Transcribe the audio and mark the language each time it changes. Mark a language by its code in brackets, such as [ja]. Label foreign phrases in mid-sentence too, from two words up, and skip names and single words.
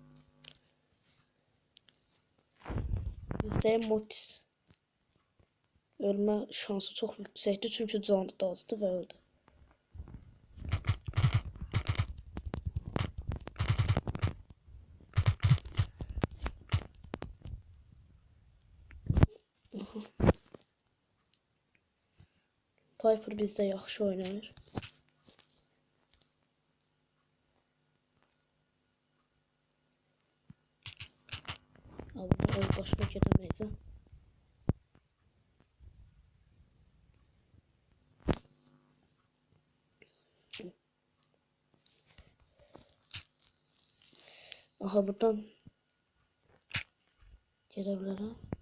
[tr] Bizde Mortis ölme şansı çok yüksekti çünkü canı da azdı ve öldü. [az] Piper bizde yaxşı oynayır. Ama öz başıma gedəməyəcəm. Aha, buradan gedə bilərəm.